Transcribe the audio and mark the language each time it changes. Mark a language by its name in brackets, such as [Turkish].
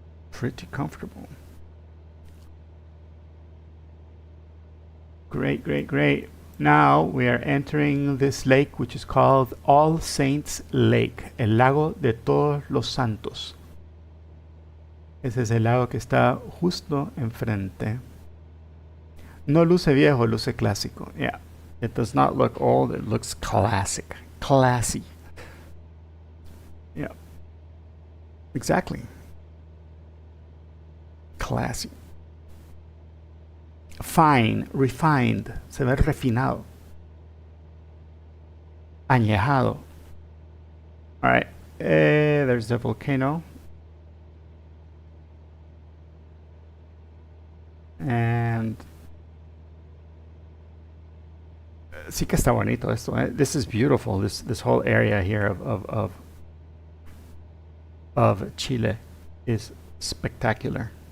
[English] Pretty comfortable. Great, great, great. Now we are entering this lake, which is called All Saints Lake, [Spanish] el lago de todos los santos. Ese es el lago que está justo enfrente. No luce viejo, luce clásico. [English] Yeah, it does not look old, it looks classic, classy. Yeah, exactly. Classy. Fine, refined, [Spanish] se ve refinado. Añejado. Alright, [English] there's the volcano. [Spanish] And sí que está bonito esto. [English] This is beautiful. This whole area here of Chile is spectacular.